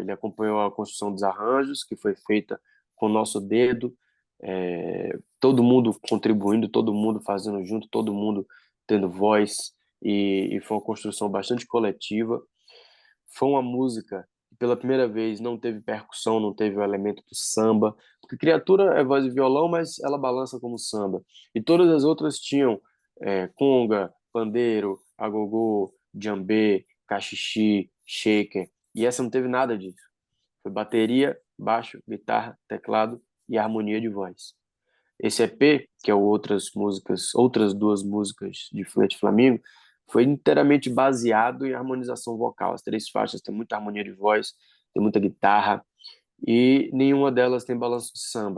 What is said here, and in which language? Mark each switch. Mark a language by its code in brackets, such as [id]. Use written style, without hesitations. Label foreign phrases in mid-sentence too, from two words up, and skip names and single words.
[pt] Ele acompanhou a construção dos arranjos, que foi feita com o nosso dedo, todo mundo contribuindo, todo mundo fazendo junto, todo mundo tendo voz, e foi uma construção bastante coletiva. Foi uma música que pela primeira vez não teve percussão, não teve o elemento do samba, porque Criatura é voz e violão, mas ela balança como samba. E todas as outras tinham conga, pandeiro, agogô, djambê, cachixi, shaker, e essa não teve nada disso. Foi bateria, baixo, guitarra, teclado e harmonia de voz. Esse EP, que é outras duas músicas de Flete Flamingo, foi inteiramente baseado em harmonização vocal. As três faixas têm muita harmonia de voz, tem muita guitarra e nenhuma delas tem balanço de samba.